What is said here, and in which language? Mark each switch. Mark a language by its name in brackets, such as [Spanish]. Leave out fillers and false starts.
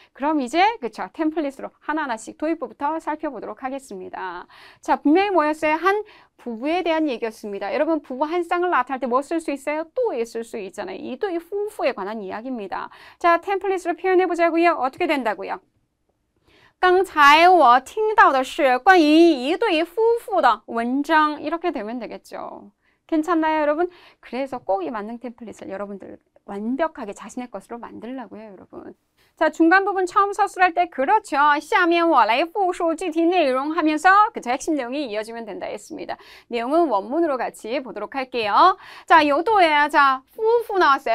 [Korean] 그럼 이제 그쵸 템플릿으로 하나하나씩 도입부부터 살펴보도록 하겠습니다. 자, 분명히 뭐였어요? 한 부부에 대한 얘기였습니다. 여러분, 부부 한 쌍을 나타낼 때 뭐 쓸 수 있어요? 또에 쓸 수 있잖아요. 이 또이夫妇에 관한 이야기입니다. 자, 템플릿으로 표현해 보자고요. 어떻게 된다고요? [Chinese] 刚才我听到的是关于一对夫妇的文章 [Korean] 이렇게 되면 되겠죠. 괜찮나요, 여러분? 그래서 꼭 이 만능 템플릿을 여러분들 완벽하게 자신의 것으로 만들라고요, 여러분. 자, 중간 부분 처음 서술할 때 그렇죠. [Chinese] 下面我来复述具体内容 [Korean] 하면서 그쵸 핵심 내용이 이어지면 된다 했습니다. 내용은 원문으로 같이 보도록 할게요. 자, 요도에 자, 부부 나왔어요.